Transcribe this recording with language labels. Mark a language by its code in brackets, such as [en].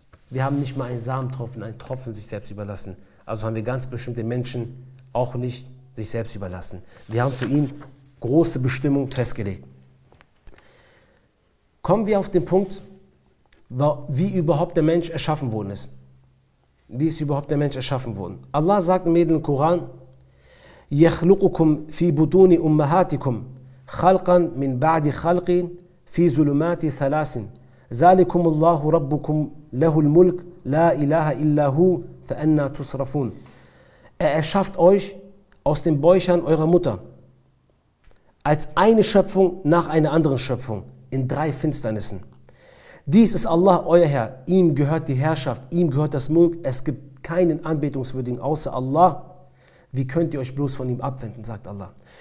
[de] Wir haben nicht mal einen Samentropfen, einen Tropfen sich selbst überlassen. Also haben wir ganz bestimmt den Menschen auch nicht sich selbst überlassen. Wir haben für ihn große Bestimmungen festgelegt. Kommen wir auf den Punkt, wie überhaupt der Mensch erschaffen worden ist. Wie ist überhaupt der Mensch erschaffen worden? Allah sagt im Edlen Koran, [ar] يَخْلُقُكُمْ فِي بُطُونِ أُمَّهَاتِكُمْ خَلْقًا مِنْ بَعْدِ خَلْقٍ فِي ظُلُمَاتِ ثَلَاثٍ ذَلِكُمُ اللَّهُ رَبُّكُمْ لَهُ الْمُلْكُ لَا إِلَهَ إِلَّا هُوَ فَأَنَّى تُصْرَفُونَ. [de] Er erschafft euch aus den Bäuchern eurer Mutter als eine Schöpfung nach einer anderen Schöpfung in 3 Finsternissen. Dies ist Allah, euer Herr. Ihm gehört die Herrschaft, ihm gehört das Mulk. Es gibt keinen Anbetungswürdigen außer Allah. Wie könnt ihr euch bloß von ihm abwenden, sagt Allah.